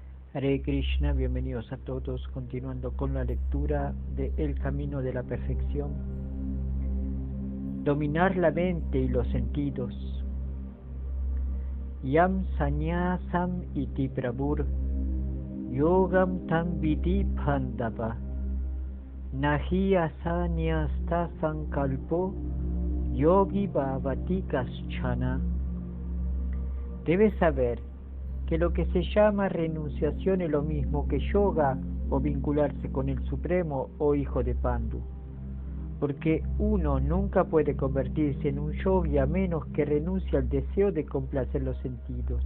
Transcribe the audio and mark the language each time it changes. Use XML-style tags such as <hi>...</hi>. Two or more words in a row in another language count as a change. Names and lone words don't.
<sa>Hare Krishna,</sa> <es>bienvenidos a todos, continuando con la lectura de El Camino de la Perfección. Dominar la mente y los sentidos.</es> <sa>Yam sanyasam iti prabhur, yogam tam viti pandava, nahi asanyasta sankalpo, yogi bhavati kaschana.</sa> <es>Debes saber que lo que se llama renunciación es lo mismo que yoga o vincularse con el Supremo o hijo de Pandu, porque uno nunca puede convertirse en un yogi a menos que renuncie al deseo de complacer los sentidos.</es>